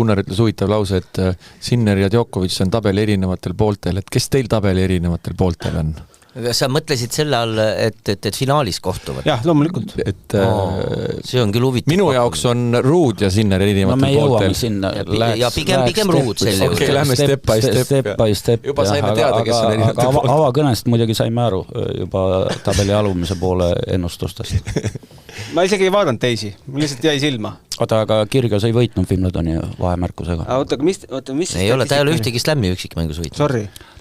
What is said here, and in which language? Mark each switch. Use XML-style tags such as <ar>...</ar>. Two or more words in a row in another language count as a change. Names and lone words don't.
<et>Gunnar ütles huvitav lause, et Sinner ja Djokovic on tabeli erinevatel pooltel, et kes teil tabeli erinevatel pooltel on? Sa mõtlesid selle all, et finaalis kohtuvad? Jah, loomulikult. See on küll huvitav. Minu jaoks on Ruud ja Sinner erinevatel pooltel. Sinna, ja pigem Ruud selle juurde. Lähme</et> <en>step by step.</en> <et>Juba saime teada, kes on erinevatel pooltel. Avakõnest muidugi saime aru juba tabeli alumise poole ennustustest. Ma isegi ei vaadanud teisi, mul lihtsalt jäi silma. Oota, aga Kyrgios ei võitnud Wimbledoni vahemärkusega. Oota, mis ei ole, ta ei ole ühtegi slämmi üksikmängus võitnud. Sorry.</et>